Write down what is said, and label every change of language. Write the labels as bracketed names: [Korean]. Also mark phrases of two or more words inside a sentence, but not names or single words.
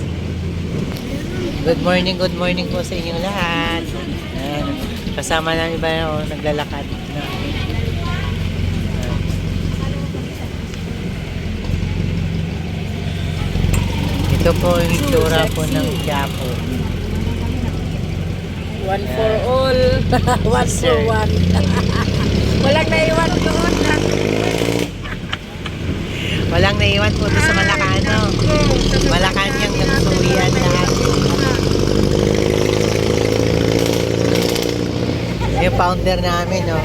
[English] Good morning [Filipino] po sa inyong lahat. Ayan. Kasama namin iba na naglalakad. Ito po yung itsura po ng Quiapo. [English] One for all. One for one. [Filipino] Walang naiwan doon. Walang naiwan po doon sa Malacano. Malacanang nagsuwian lahat. Yung founder namin, no?